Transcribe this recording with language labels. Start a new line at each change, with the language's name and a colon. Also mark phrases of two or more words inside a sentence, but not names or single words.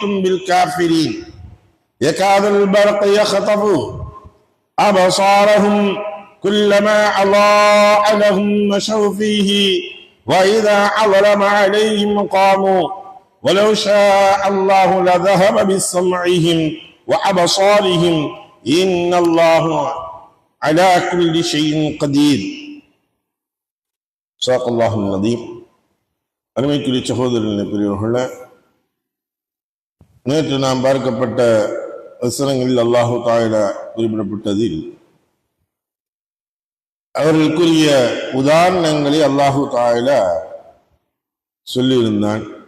Arabic: بالكافرين يكاد البرق يخطف أبصارهم كلما أضاء لهم مشوا فيه وإذا أظلم عليهم قاموا ولو شاء الله لذهب بسمعهم وأبصارهم إن الله على كل شيء قدير صدق الله العظيم.
Tamil: அருமைக்குரிய சகோதரர்களே, பெரியவர்களே, நேற்று நாம் பார்க்கப்பட்ட வசனங்களில்
Arabic: الله تعالى
Tamil: குறிப்பிடப்பட்டதில் அவர்களுக்குரிய உதாரணங்களை
Arabic: الله تعالى
Tamil: சொல்லியிருந்தான்.